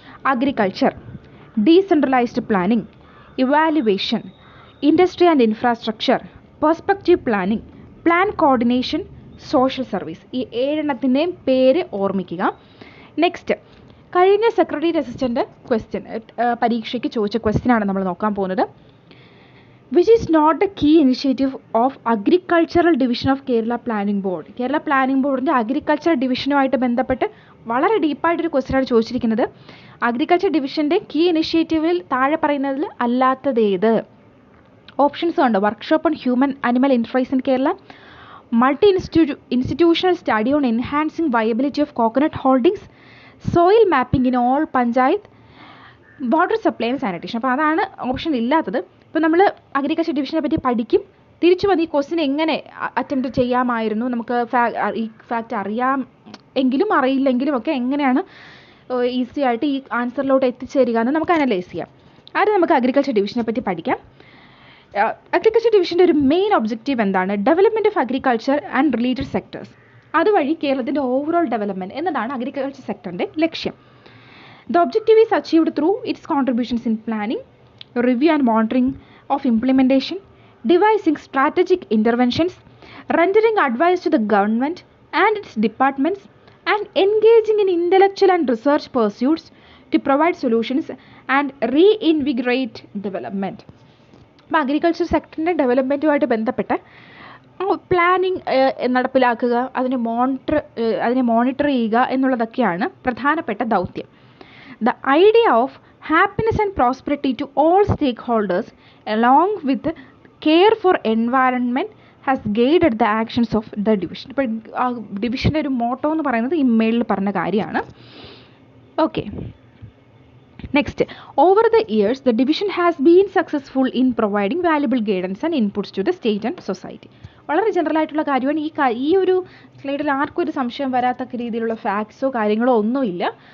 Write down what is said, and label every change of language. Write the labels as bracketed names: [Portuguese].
[English] Agriculture, decentralised planning, evaluation, industry and infrastructure, perspective planning, plan coordination, social service. [Malayalam] ഈ 7 പേര് ഓർമ്മിക്കുക. Next, കഴിഞ്ഞ secretary assistant question പരീക്ഷയ്ക്ക് ചോദിച്ച ക്വസ്റ്റ്യനാണ് നമ്മൾ നോക്കാൻ പോകുന്നത്. [English] which is not the key initiative of agricultural division of Kerala Planning Board. [Malayalam] Kerala planning ബോർഡിൻ്റെ അഗ്രികൾച്ചർ ഡിവിഷനുമായിട്ട് ബന്ധപ്പെട്ട് വളരെ ഡീപ്പായിട്ടൊരു ക്വസ്റ്റ്യനാണ് ചോദിച്ചിരിക്കുന്നത്. അഗ്രികൾച്ചർ ഡിവിഷൻ്റെ കീ ഇനിഷ്യേറ്റീവിൽ താഴെ പറയുന്നതിൽ അല്ലാത്തതേത്? ഓപ്ഷൻസ് ഉണ്ട്. [English] Workshop on human animal interface in Kerala, multi institutional study on enhancing viability of coconut holdings, soil mapping in all panchayat, water supply and sanitation. [Malayalam] അപ്പോൾ അതാണ് ഓപ്ഷൻ ഇല്ലാത്തത്. ഇപ്പോൾ നമ്മൾ അഗ്രികൾച്ചർ ഡിവിഷനെ പറ്റി പഠിക്കും. തിരിച്ചു വന്ന് ഈ ക്വസ്റ്റ്യൻ എങ്ങനെ അറ്റംപ്റ്റ് ചെയ്യാമായിരുന്നു, നമുക്ക് ഈ ഫാക്റ്റ് അറിയാം എങ്കിലും അറിയില്ലെങ്കിലും ഒക്കെ എങ്ങനെയാണ് ഈസി ആയിട്ട് ഈ ആൻസറിലോട്ട് എത്തിച്ചേരുക എന്ന് നമുക്ക് അനലൈസ് ചെയ്യാം. ആദ്യം നമുക്ക് അഗ്രികൾച്ചർ ഡിവിഷനെ പറ്റി പഠിക്കാം. അഗ്രികൾച്ചർ ഡിവിഷൻ്റെ ഒരു മെയിൻ ഒബ്ജക്റ്റീവ് എന്താണ്? [English] Development of agriculture and related sectors. [Malayalam] അതുവഴി കേരളത്തിൻ്റെ ഓവറോൾ ഡെവലപ്മെൻറ്റ് എന്നതാണ് അഗ്രികൾച്ചർ സെക്ടറിൻ്റെ ലക്ഷ്യം. [English] The objective is achieved through its contributions in planning, review and monitoring of implementation, devising strategic interventions, rendering advice to the government and its departments, and engaging in intellectual and research pursuits to provide solutions and reinvigorate development. [Malayalam] അപ്പോൾ agriculture സെക്ടറിൻ്റെ ഡെവലപ്മെൻറ്റുമായിട്ട് ബന്ധപ്പെട്ട് planning നടപ്പിലാക്കുക, അതിനെ monitor ചെയ്യുക എന്നുള്ളതൊക്കെയാണ് പ്രധാനപ്പെട്ട ദൗത്യം. [English] The idea of happiness and prosperity to all stakeholders along with care for environment has guided the actions of the division. [Malayalam] ഇപ്പോൾ ഡിവിഷൻ്റെ ഒരു motto എന്ന് പറയുന്നത് ഈ മേളിൽ പറഞ്ഞ കാര്യമാണ്. [English] Okay, next, over the years the division has been successful in providing valuable guidance and inputs to the state and society. [Malayalam] വളരെ general ആയിട്ടുള്ള കാര്യമാണ്. ഈ ഒരു സ്ലൈഡിൽ ആർക്കും ഒരു സംശയം വരാത്തക്ക രീതിയിലുള്ള ഫാക്ട്സോ കാര്യങ്ങളോ ഒന്നുമില്ല.